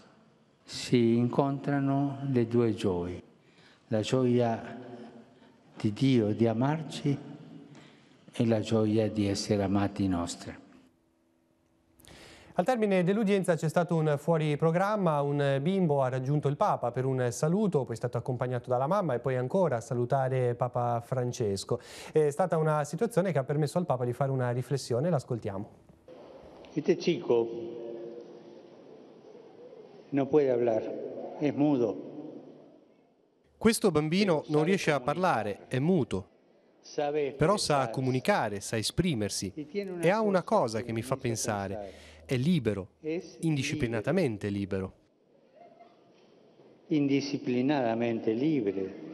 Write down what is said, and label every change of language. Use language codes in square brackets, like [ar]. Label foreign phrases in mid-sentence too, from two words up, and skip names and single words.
[it] Si incontrano le due gioie, la gioia di Dio di amarci e la gioia di essere amati nostra. Al termine dell'udienza c'è stato un fuori programma, un bimbo ha raggiunto il Papa per un saluto, poi è stato accompagnato dalla mamma e poi ancora a salutare Papa Francesco. È stata una situazione che ha permesso al Papa di fare una riflessione, l'ascoltiamo. [es] Este chico no puede hablar, es mudo. [it] Questo bambino non riesce a parlare, è muto, però sa comunicare, sa esprimersi e ha una cosa che mi fa pensare. È libero, indisciplinatamente libero. [es] Indisciplinadamente libre.